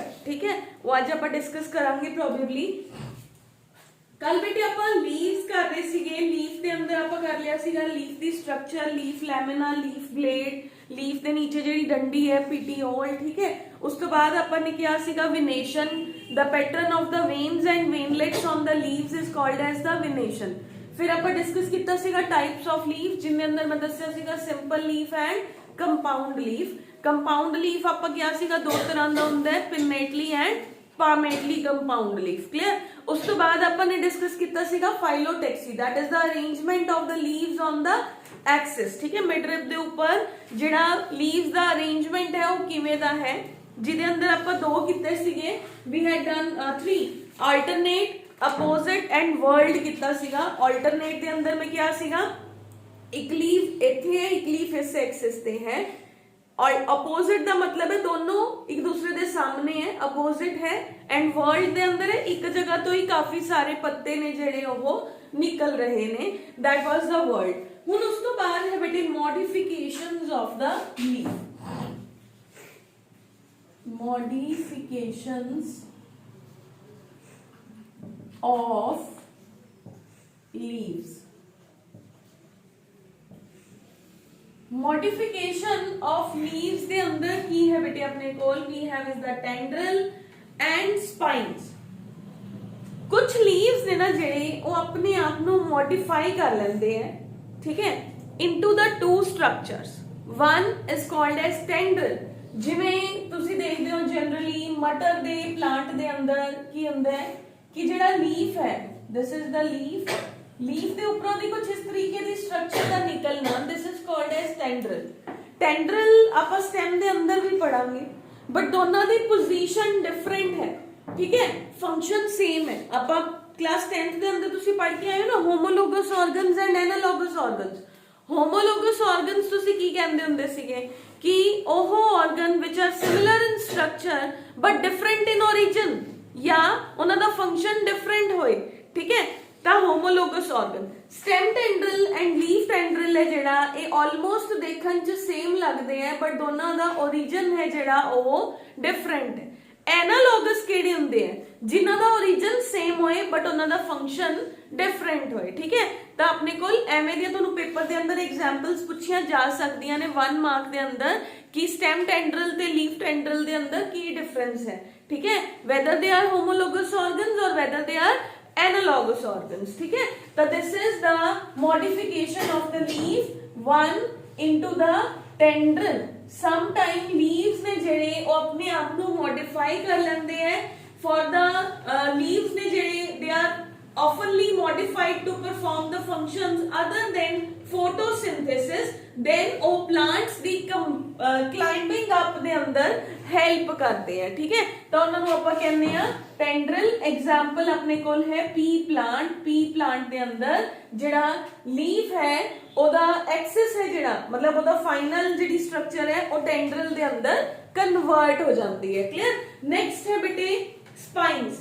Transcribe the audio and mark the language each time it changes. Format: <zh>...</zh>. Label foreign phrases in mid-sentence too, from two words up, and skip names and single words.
<pa>ਠੀਕ ਹੈ, ਉਹ ਅੱਜ ਆਪਾਂ ਡਿਸਕਸ ਕਰਾਂਗੇ ਪ੍ਰੋਬੇਬਲੀ। ਕੱਲ ਬੇਟੇ ਆਪਾਂ ਲੀਵਸ ਕਰ ਰਹੇ ਸੀਗੇ, ਲੀਫ ਦੇ ਅੰਦਰ ਆਪਾਂ ਕਰ ਲਿਆ ਸੀਗਾ ਲੀਫ ਦੀ ਸਟਰਕਚਰ,</pa> <en>leaf lamina, leaf blade,</en> <pa>ਲੀਫ ਦੇ ਨੀਚੇ ਜਿਹੜੀ ਡੰਡੀ ਹੈ ਪੀਟੀਓਲ। ਠੀਕ ਹੈ, ਉਸ ਤੋਂ ਬਾਅਦ ਆਪਾਂ ਨੇ ਕਿਹਾ ਸੀਗਾ ਵਿਨੇਸ਼ਨ,</pa> <en>the pattern of the veins and veinlets on the leaves is called as the venation।</en> <pa>फिर ਆਪਾਂ डिस्कस ਕੀਤਾ ਸੀਗਾ</pa> <en>types of leaf,</en> <hi>जिनके अंदर मैं</hi> <pa>ਦੱਸਿਆ ਸੀਗਾ</pa> <en>simple leaf and compound leaf।</en> <pa>compound leaf ਆਪਾਂ ਕਿਹਾ ਸੀਗਾ ਦੋ ਤਰ੍ਹਾਂ ਦਾ ਹੁੰਦਾ ਹੈ,</pa> <en>pinnately and palmately compound leaf।</en> <pa>clear? ਉਸ ਤੋਂ ਬਾਅਦ ਆਪਾਂ ਨੇ डिस्कस ਕੀਤਾ ਸੀਗਾ</pa> <en>phyllotaxy, that is the arrangement of the leaves on the axis।</en> <hi>ठीक है,</hi> <pa>midrib ਦੇ ਉੱਪਰ ਜਿਹੜਾ leaves ਦਾ arrangement ਹੈ ਉਹ ਕਿਵੇਂ ਦਾ ਹੈ, ਜਿਹਦੇ ਅੰਦਰ ਆਪਾਂ ਦੋ ਕੀਤੇ ਸੀਗੇ।</pa> <en>we had done 3 alternate, opposite and world</en> <pa>ਕੀਤਾ ਸੀਗਾ। alternate ਦੇ ਅੰਦਰ ਮੈਂ ਕਿਹਾ ਸੀਗਾ ਇੱਕ ਲੀਫ ਇੱਥੇ ਹੈ, ਇੱਕ ਲੀਫ ਇਸ ਐਕਸਿਸ ਤੇ ਹੈ, और opposite ਦਾ</pa> <hi>मतलब है दोनों एक दूसरे</hi> <pa>ਦੇ ਸਾਹਮਣੇ ਹੈ, opposite है। and world ਦੇ ਅੰਦਰ ਹੈ ਇੱਕ ਜਗ੍ਹਾ ਤੋਂ ਹੀ ਕਾਫੀ ਸਾਰੇ ਪੱਤੇ ਨੇ ਜਿਹੜੇ ਉਹ ਨਿਕਲ ਰਹੇ ਨੇ,</pa> <en>that was the world।</en> <pa>ਹੁਣ ਉਸ ਤੋਂ ਬਾਅਦ ਹੈ ਬੇਟੇ</pa> <en>modifications of the leaf। modifications of leaves। modification of leaves</en> <pa>ਦੇ ਅੰਦਰ ਕੀ ਹੈ ਬੇਟੇ ਆਪਣੇ ਕੋਲ,</pa> <en>we have is the tendril and spines।</en> <pa>ਕੁਝ leaves ਨੇ ਨਾ ਜਿਹੜੇ ਉਹ ਆਪਣੇ ਆਪ ਨੂੰ modify ਕਰ ਲੈਂਦੇ ਹੈ। ਠੀਕ ਹੈ,</pa> <en>into the two structures, one is called as tendril।</en> <pa>ਜਿਵੇਂ ਤੁਸੀਂ ਦੇਖਦੇ ਹੋ ਜਨਰਲੀ ਮਟਰ ਦੇ ਪਲਾਂਟ ਦੇ ਅੰਦਰ ਕੀ ਹੁੰਦਾ ਹੈ ਕਿ ਜਿਹੜਾ ਲੀਫ ਹੈ,</pa> <en>this is the leaf,</en> <pa>ਲੀਫ ਦੇ ਉੱਪਰੋਂ ਦੀ ਕੁਝ ਇਸ ਤਰੀਕੇ ਦੀ ਸਟਰਕਚਰ ਦਾ ਨਿਕਲਣਾ,</pa> <en>this is called as tendril।</en> <pa>tendril ਆਪਾਂ ਸਟੈਮ ਦੇ ਅੰਦਰ ਵੀ ਪੜਾਂਗੇ, ਬਟ ਦੋਨਾਂ ਦੀ ਪੋਜੀਸ਼ਨ ਡਿਫਰੈਂਟ ਹੈ। ਠੀਕ ਹੈ, ਫੰਕਸ਼ਨ ਸੇਮ ਹੈ। ਆਪਾਂ ਕਲਾਸ 10th ਦੇ ਅੰਦਰ ਤੁਸੀਂ ਪੜ੍ਹ ਕੇ ਆਏ ਹੋ ਨਾ,</pa> <en>homologous organs and analogous organs. homologous organs</en> <pa>ਤੁਸੀਂ ਕੀ ਕਹਿੰਦੇ ਹੁੰਦੇ ਸੀਗੇ ਕਿ ਉਹ</pa> <en>organ which are similar in structure but different in origin,</en> <pa>ਜਾਂ ਉਹਨਾਂ ਦਾ ਫੰਕਸ਼ਨ ਡਿਫਰੈਂਟ ਹੋਏ। ਠੀਕ ਹੈ, ਤਾਂ</pa> <en>homologous organ. stem tendril and leaf tendril</en> <pa>ਹੈ ਜਿਹੜਾ ਇਹ ਆਲਮੋਸਟ ਦੇਖਣ ਚ ਸੇਮ ਲੱਗਦੇ ਆ, ਬਟ ਦੋਨਾਂ ਦਾ origin ਹੈ ਜਿਹੜਾ ਉਹ ਡਿਫਰੈਂਟ ਹੈ। ਐਨਾਲੋਗਸ ਕਿਹੜੇ ਹੁੰਦੇ ਆ, ਜਿਨ੍ਹਾਂ ਦਾ origin ਸੇਮ ਹੋਏ ਬਟ ਉਹਨਾਂ ਦਾ ਫੰਕਸ਼ਨ ਡਿਫਰੈਂਟ ਹੋਏ।</pa> <hi>ठीक है,</hi> <pa>ਤਾਂ ਆਪਣੇ ਕੋਲ ਐਵੇਂ ਦੀਆਂ ਤੁਹਾਨੂੰ ਪੇਪਰ ਦੇ ਅੰਦਰ ਐਗਜ਼ਾਮਪਲਸ ਪੁੱਛੀਆਂ ਜਾ ਸਕਦੀਆਂ ਨੇ 1 ਮਾਰਕ ਦੇ ਅੰਦਰ ਕਿ</pa> <en>stem tendril</en> <pa>ਤੇ</pa> <en>leaf tendril</en> <pa>ਦੇ ਅੰਦਰ ਕੀ ਡਿਫਰੈਂਸ ਹੈ, ਠੀਕ ਹੈ,</pa> <en>whether they are homologous organs or whether they are analogous organs,</en> <hi>ठीक है।</hi> <en>तो this is the modification of the leaf one into the tendril। sometime leaves</en> <pa>ਨੇ ਜਿਹੜੇ ਉਹ ਆਪਣੇ ਆਪ ਨੂੰ modify ਕਰ ਲੈਂਦੇ ਹੈਂ</pa> <en>for the leaves</en> <pa>ਨੇ ਜਿਹੜੇ</pa> <en>they are oftenly modified to perform the functions other than photosynthesis, then वो plants ਦੀ climbing up</en> <pa>ਦੇ ਅੰਦਰ</pa> <en>help</en> <pa>ਕਰਦੇ ਹੈਂ, ਠੀਕ ਹੈ। तो ਉਹਨਾਂ ਨੂੰ ਆਪਾਂ ਕਹਿੰਦੇ ਆ tendril। example ਆਪਣੇ ਕੋਲ ਹੈ pea plant। pea plant ਦੇ ਅੰਦਰ ਜਿਹੜਾ leaf ਹੈ ਉਹਦਾ axis ਹੈ ਜਿਹੜਾ मतलब ਉਹਦਾ final ਜਿਹੜੀ structure ਹੈ ਉਹ tendril ਦੇ ਅੰਦਰ convert ਹੋ ਜਾਂਦੀ ਹੈ, clear। next ਹੈ ਬੇਟੇ spines।</pa>